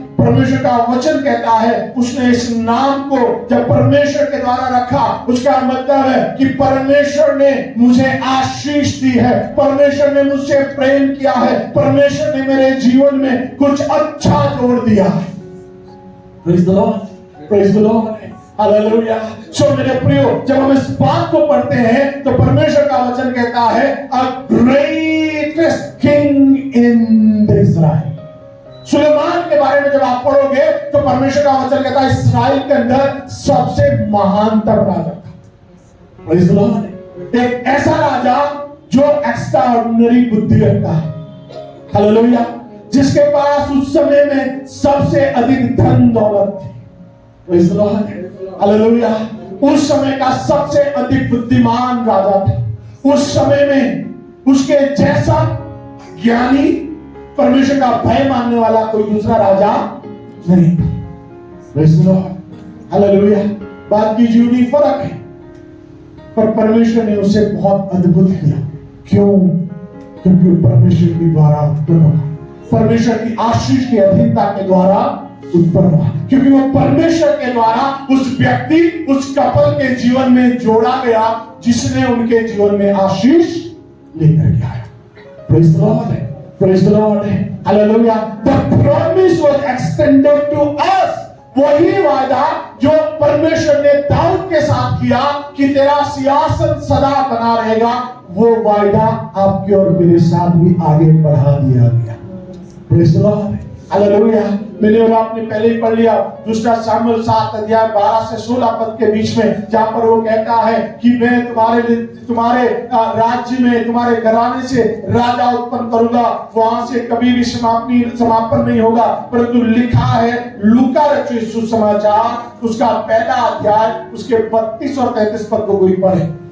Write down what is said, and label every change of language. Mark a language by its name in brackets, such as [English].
[Hindi] परमेश्वर का वचन कहता है उसने इस नाम को जब परमेश्वर के द्वारा रखा, उसका मतलब है कि परमेश्वर ने मुझे आशीष दी है, परमेश्वर ने मुझसे प्रेम किया है, परमेश्वर ने मेरे जीवन में कुछ अच्छा जोड़ दिया है। [English] Praise the Lord, praise the Lord, hallelujah. [Hindi] सो मेरे प्रियो, जब हम इस बात को पढ़ते हैं तो परमेश्वर का वचन कहता है [English] A greatest king in Israel. [Hindi] Suleman के बारे में जब आप पढ़ोगे तो परमेश्वर का वचन कहता है इस्राएल के अंदर सबसे महानतम राजा था। [English] Praise the Lord, [Hindi] एक ऐसा राजा जो एक्स्ट्राऑर्डिनरी बुद्धि रखता है, हालेलुया, जिसके पास उस समय में सबसे अधिक धन दौलत थी। [English] Praise the Lord, hallelujah. [Hindi] उस समय का सबसे अधिक बुद्धिमान राजा था। उस समय में उसके जैसा ज्ञानी, परमेश्वर का भय मानने वाला कोई दूसरा राजा नहीं था। [English] Praise the Lord, hallelujah. [Hindi] बात की जीवनी फर्क है, पर परमेश्वर ने उसे बहुत अद्भुत किया। क्यों? क्योंकि वो परमेश्वर के द्वारा उत्पन्न हुआ, परमेश्वर की आशीष की अधीनता के द्वारा उत्पन्न हुआ, क्योंकि वो परमेश्वर के द्वारा उस व्यक्ति, उस कपल के जीवन में जोड़ा गया जिसने उनके जीवन में आशीष लेकर के आया। [English] Praise the Lord, praise the Lord, hallelujah। The promise was extended to us। [Hindi] वही वादा जो परमेश्वर ने दाऊद के साथ किया कि तेरा सिंहासन सदा बना रहेगा, वो वादा आपके और मेरे साथ भी आगे बढ़ा दिया गया। [English] Praise the Lord, hallelujah. [Hindi] मैंने और आपने पहले ही पढ़ लिया दूसरा सामुएल 7 अध्याय 12 से 16 पद के बीच में, जहां पर वो कहता है कि मैं तुम्हारे राज्य में तुम्हारे घराने से राजा उत्पन्न करूंगा, वहां से कभी भी समापन नहीं होगा। परंतु लिखा है लूका रचित सुसमाचार उसका पहला अध्याय उसके 32 और 33 पद को कोई पढ़े।